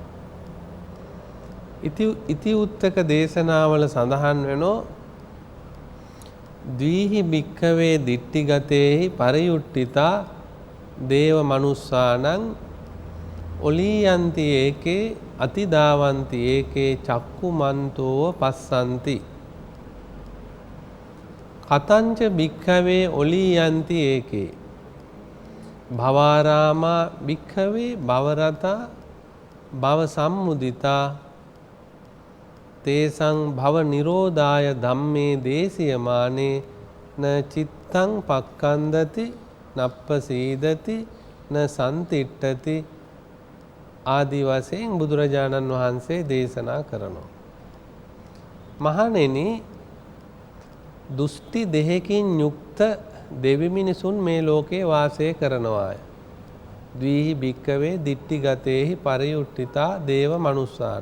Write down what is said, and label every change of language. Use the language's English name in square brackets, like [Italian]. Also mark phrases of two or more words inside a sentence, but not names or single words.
[Sinhala] ඉති උත්තක දේශනාවල සඳහන් වෙනෝ [Pali] ද්විහි භික්ඛවේ දිට්ඨිගතේහි පරියුට්ඨිතා දේව මනුස්සානං ඔලීයන්ති ඒකේ අතිදාවන්ති ඒකේ චක්කුමන්තෝව පස්සන්ති කතංච භික්ඛවේ ඔලීයන්ති ඒකේ භවාරාමා භික්ඛවේ භවරතා භව සම්මුදිතා තේසං භව නිරෝධාය ධම්මේ දේසියමානේ න චිත්තං පක්ඛන්දති නප්පසීදති න සම්තිට්ඨති [Sinhala] ආදි වශයෙන් බුදුරජාණන් වහන්සේ දේශනා කරනවා. මහණෙනි දුෂ්ටි දෙහකින් යුක්ත දෙවි මිනිසුන් මේ ලෝකේ වාසය කරනවාය. [Pali] ද්විහි භික්ඛවේ දිට්ඨිගතේහි පරියුට්ඨිතා දේව මනුස්සානං.